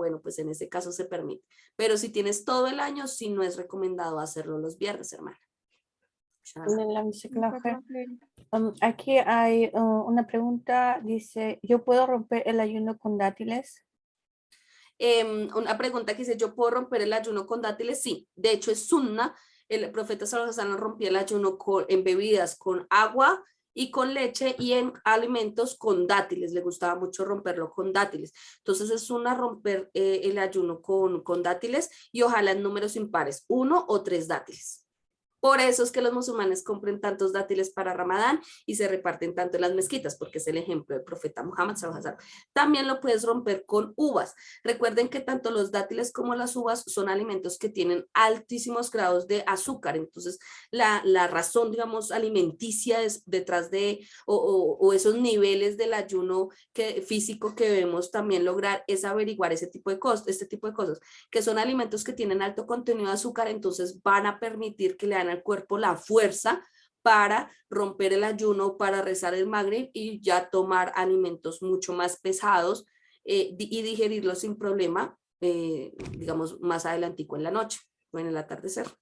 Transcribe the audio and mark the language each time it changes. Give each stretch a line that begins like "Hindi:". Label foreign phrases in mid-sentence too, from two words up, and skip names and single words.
Spanish: Bueno, pues en ese caso se permite. Pero si tienes todo el año, sí no es recomendado hacerlo los viernes, hermana. Aquí hay una pregunta, dice, ¿yo puedo romper el ayuno con dátiles? Una pregunta que dice, ¿yo puedo romper el ayuno con dátiles? Sí, de hecho es sunna. El profeta
Arabic: صلى الله عليه وسلم
Spanish: rompía el ayuno en bebidas con agua y con leche y en alimentos con dátiles. Le gustaba mucho romperlo con dátiles. Entonces es sunna romper el ayuno con dátiles y ojalá en números impares, 1 o 3 dátiles. Por eso es que los musulmanes compren tantos dátiles para Ramadán y se reparten tanto en las mezquitas, porque es el ejemplo del profeta Muhammad
Arabic: صلى الله عليه وسلم.
Spanish: También lo puedes romper con uvas. Recuerden que tanto los dátiles como las uvas son alimentos que tienen altísimos grados de azúcar. Entonces, la razón, digamos, alimenticia detrás de o esos niveles del ayuno físico que debemos también lograr es averiguar este tipo de cosas, que son alimentos que tienen alto contenido de azúcar, entonces van a permitir que le dan al cuerpo la fuerza para romper el ayuno, para rezar el Magrib y ya tomar alimentos mucho más pesados y digerirlos sin problema, digamos, más adelantico en la noche o en el atardecer.